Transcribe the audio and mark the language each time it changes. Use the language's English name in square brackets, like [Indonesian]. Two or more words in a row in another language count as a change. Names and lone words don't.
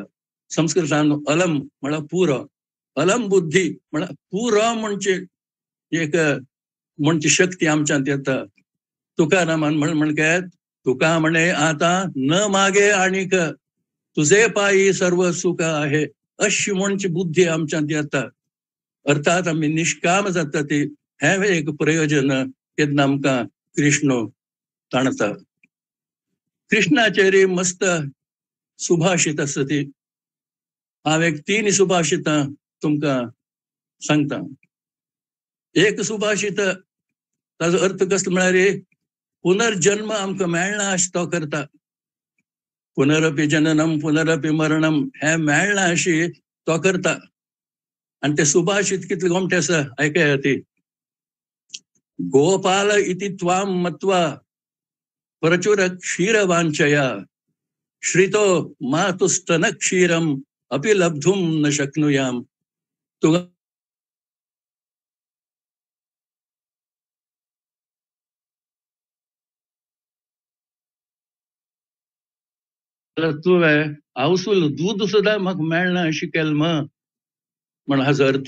[Konkani] संस्कृतान अलम म्हळ्यार पुरो, [Sanskrit] अलम बुद्धी [Konkani] म्हळ्यार पुरो म्हणजे एक म्हणची शक्ती आमच्यात येता. तुकारामान म्हण काय, [Marathi] तुका म्हणे आता न मागे आणिक तुझे पायी सर्व सुख आहे, [Konkani] अशी म्हणची बुद्धी आमच्यात येता. अर्थात आम्ही निष्काम जाता ती. हे एक प्रयोजन केन्ना आमकां कृष्ण ताणता. कृष्णाचेर मस्त सुभाषित आसता ती. हांव एक 3 सुभाषितां तुमकां सांगता. एक सुभाषित ताजो अर्थ कसलो म्हळ्यार पुनर्जन्म आमकां मेळना अशें तो करता. [Sanskrit] पुनरपि जननम पुनरपि मरणम [Konkani] हे मेळना अशी तो करता. आणि ते सुभाषित कितले गोमटे आसा ऐकया ती. [Sanskrit] गोपाल इति त्वां मत्वा प्रचुर क्षीरवांचया श्रितो मातुस्तन क्षीरम अपि लब्धुम न शक्नुयाम. [Konkani] तुवें आवसूल दूध सुद्धा म्हाका मेळना अशी केल म्हण हाजो अर्थ.